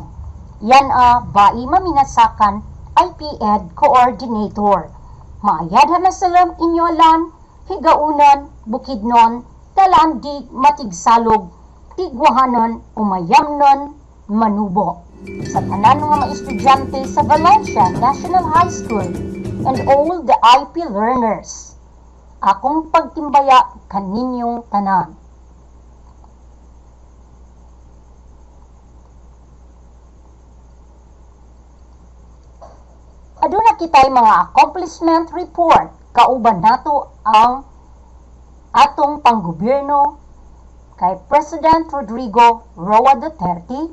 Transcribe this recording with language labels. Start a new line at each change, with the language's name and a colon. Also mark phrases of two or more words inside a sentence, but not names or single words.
Binukid: Yan bai maminasakan IPTAW Coordinator. Maayad na salam inyo alan, higaunan, bukidnon, talandig, matigsalog, tigwahanon, umayamnon, manubo.
Cebuano: Sa tanan nga mga estudyante sa Valencia National High School
English: and all the IP learners,
Cebuano: akong pagtimbaya kaninyong tanan. Aduna kitay mga
English: accomplishment report,
Cebuano: kauban nato ang atong panggobyerno kay President Rodrigo Roa Duterte.